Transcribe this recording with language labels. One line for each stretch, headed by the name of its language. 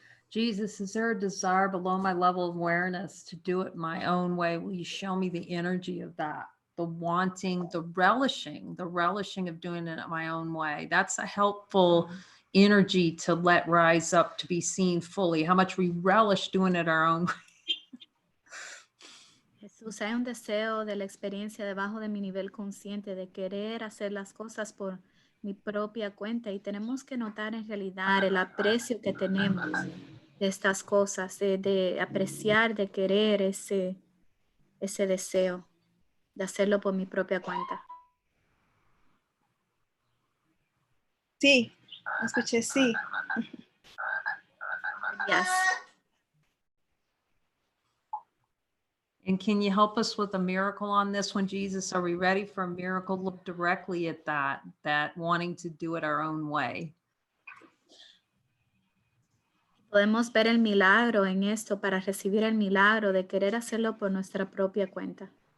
English: Jesus, is there a desire below my level of awareness to do it my own way? Will you show me the energy of that? The wanting, the relishing of doing it my own way. That's a helpful energy to let rise up, to be seen fully. How much we relish doing it our own way.
Spanish: Jesús, hay un deseo de la experiencia debajo de mi nivel consciente de querer hacer las cosas por mi propia cuenta y tenemos que notar en realidad el aprecio que tenemos de estas cosas, de apreciar, de querer ese deseo de hacerlo por mi propia cuenta. Sí, escuché sí.
English: Yes. And can you help us with a miracle on this one, Jesus? Are we ready for a miracle? Look directly at that wanting to do it our own way.
Spanish: Podemos ver el milagro en esto para recibir el milagro de querer hacerlo por nuestra propia cuenta.